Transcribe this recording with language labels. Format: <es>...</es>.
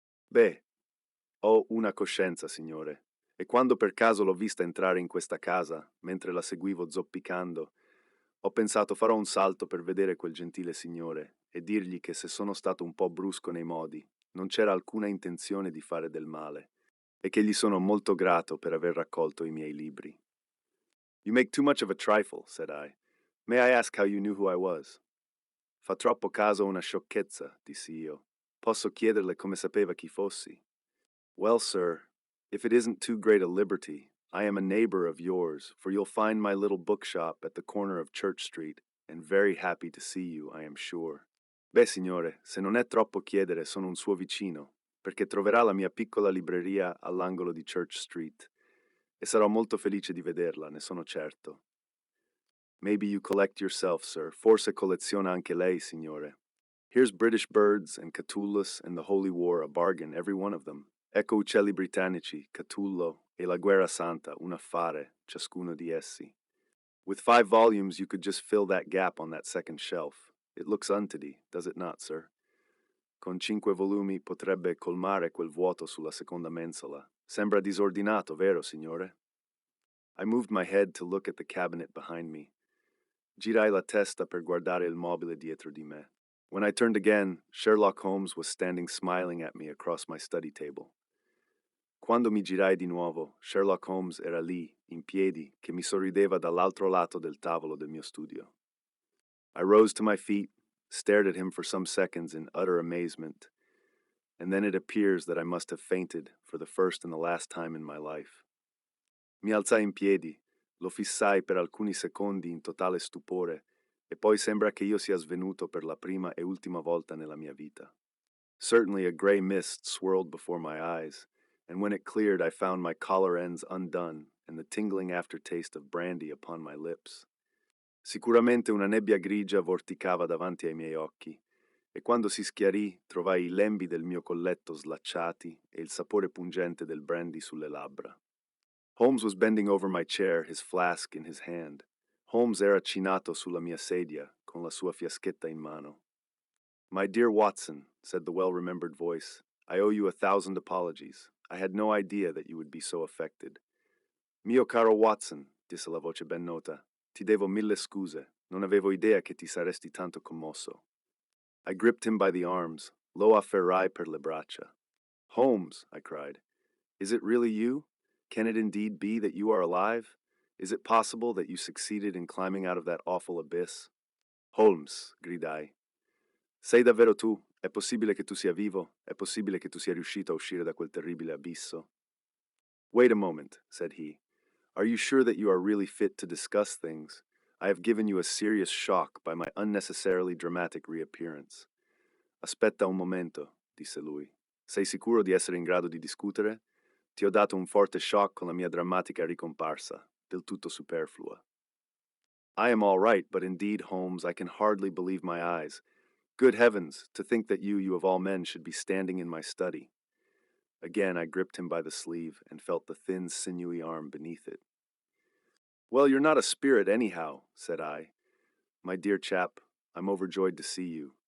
<it>Beh, ho una coscienza, signore, e quando per caso l'ho vista entrare in questa casa, mentre la seguivo zoppicando, ho pensato farò un salto per vedere quel gentile signore e dirgli che se sono stato un po' brusco nei modi, non c'era alcuna intenzione di fare del male, e che gli sono molto grato per aver raccolto i miei libri.</it> <en>"You make too much of a trifle," said I. "May I ask how you knew who I was?"</en> <it>"Fa troppo caso a una sciocchezza," dissi io. "Posso chiederle come sapeva chi fossi?"</it> <en>"Well, sir, if it isn't too great a liberty, I am a neighbor of yours, for you'll find my little bookshop at the corner of Church Street, and very happy to see you, I am sure."</en> <it>"Beh, signore, se non è troppo chiedere, sono un suo vicino, perché troverà la mia piccola libreria all'angolo di Church Street, e sarò molto felice di vederla, ne sono certo."</it> <en>"Maybe you collect yourself, sir.</en> <it>Forse colleziona anche lei, signore.</it> <en>Here's British birds and Catullus and the Holy War, a bargain, every one of them.</en> <it>Ecco uccelli britannici, Catullo, e la Guerra Santa, un affare, ciascuno di essi.</it> <en>With 5 volumes, you could just fill that gap on that second shelf. It looks untity, does it not, sir?</en> <it>Con 5 volumi potrebbe colmare quel vuoto sulla seconda mensola. Sembra disordinato, vero, signore?"</it> <en>I moved my head to look at the cabinet behind me.</en> <it>Girai la testa per guardare il mobile dietro di me.</it> <en>When I turned again, Sherlock Holmes was standing smiling at me across my study table.</en> <it>Quando mi girai di nuovo, Sherlock Holmes era lì, in piedi, che mi sorrideva dall'altro lato del tavolo del mio studio.</it> <en>I rose to my feet, stared at him for some seconds in utter amazement, and then it appears that I must have fainted for the first and the last time in my life.</en> <it>Mi alzai in piedi, lo fissai per alcuni secondi in totale stupore, e poi sembra che io sia svenuto per la prima e ultima volta nella mia vita.</it> <en>Certainly a gray mist swirled before my eyes, and when it cleared I found my collar ends undone and the tingling aftertaste of brandy upon my lips.</en> <it>Sicuramente una nebbia grigia vorticava davanti ai miei occhi, e quando si schiarì trovai i lembi del mio colletto slacciati e il sapore pungente del brandy sulle labbra.</it> <en>Holmes was bending over my chair, his flask in his hand.</en> <it>Holmes era chinato sulla mia sedia, con la sua fiaschetta in mano.</it> <en>"My dear Watson," said the well-remembered voice, "I owe you 1,000 apologies. I had no idea that you would be so affected."</en> <it>"Mio caro Watson," disse la voce ben nota, "ti devo 1000 scuse. Non avevo idea che ti saresti tanto commosso."</it> <en>I gripped him by the arms.</en> <it>Lo afferrai per le braccia.</it> <en>"Holmes," I cried, "is it really you? Can it indeed be that you are alive? Is it possible that you succeeded in climbing out of that awful abyss?"</en> <it>"Holmes," gridai, "sei davvero tu? È possibile che tu sia vivo? È possibile che tu sia riuscito a uscire da quel terribile abisso?"</it> <en>"Wait a moment," said he. "Are you sure that you are really fit to discuss things? I have given you a serious shock by my unnecessarily dramatic reappearance."</en> <it>"Aspetta un momento," disse lui. "Sei sicuro di essere in grado di discutere? Ti ho dato un forte shock con la mia drammatica ricomparsa, del tutto superflua."</it> <en>"I am all right, but indeed, Holmes, I can hardly believe my eyes. Good heavens, to think that you of all men, should be standing in my study." Again I gripped him by the sleeve and felt the thin, sinewy arm beneath it. "Well, you're not a spirit anyhow," said I. "My dear chap, I'm overjoyed to see you.</en>